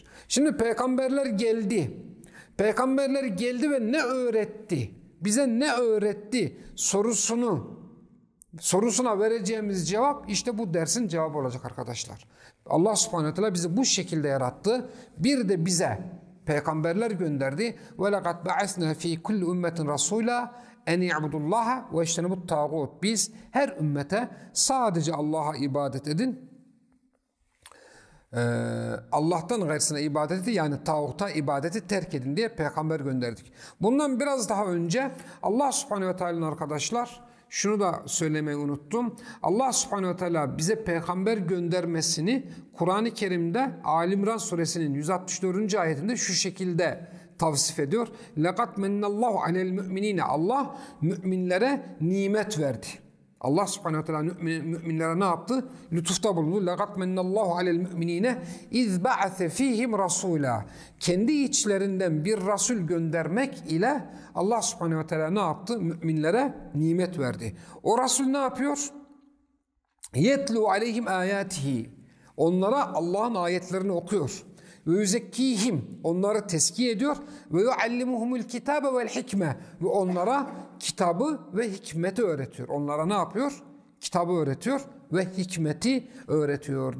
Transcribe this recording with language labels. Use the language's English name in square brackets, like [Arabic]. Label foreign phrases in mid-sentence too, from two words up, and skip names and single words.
[Turkish] Şimdi peygamberler geldi. Peygamberler geldi ve ne öğretti? Bize ne öğretti? Sorusuna vereceğimiz cevap işte bu dersin cevabı olacak arkadaşlar. Allah [Arabic] سبحانه وتعالى [Turkish] bizi bu şekilde yarattı. Bir de bize peygamberler gönderdi. [Arabic] وَلَقَدْ بَعَثْنَا ف۪ي كُلِّ اُمَّةٍ رَسُولًا اَنْ يَعْبُدُ اللّٰهَ وَاجْتَنِبُوا الطَّاغُوتَ. [Turkish] Biz her ümmete sadece Allah'a ibadet edin. Allah'tan gayrısına ibadeti, yani tağuta ibadeti terk edin diye peygamber gönderdik. Bundan biraz daha önce Allah [Arabic] سبحانه وتعالى [Turkish] arkadaşlar, şunu da söylemeyi unuttum. Allah [Arabic] سبحانه وتعالى [Turkish] bize peygamber göndermesini Kur'an-ı Kerim'de Ali İmran suresinin 164. ayetinde şu şekilde tavsif ediyor. [Arabic] لَقَدْ مَنَّ اللّٰهُ عَلَى الْمُؤْمِنِينَ. [Turkish] Allah müminlere nimet verdi. Allah [Arabic] سبحانه وتعالى [Turkish] müminlere ne yaptı? Lütufta bulundu. [Arabic] لَقَدْ مَنَّ اللّٰهُ عَلَى الْمُؤْمِنِينَ اِذْ بَعَثَ ف۪يهِمْ رَسُولًا. [Turkish] Kendi içlerinden bir Resul göndermek ile Allah [Arabic] سبحانه وتعالى [Turkish] ne yaptı? Müminlere nimet verdi. O Resul ne yapıyor? [Arabic] يَتْلُوا عَلَيْهِمْ آيَاتِهِ. [Turkish] Onlara Allah'ın ayetlerini okuyor. [Arabic] ويزكيهم, [Turkish] onları tezkiye ediyor. [Arabic] ويعلمهم الكتاب والحكمة, [Turkish] ve onlara kitabı ve hikmeti öğretiyor. Onlara ne yapıyor? Kitabı öğretiyor ve hikmeti öğretiyor.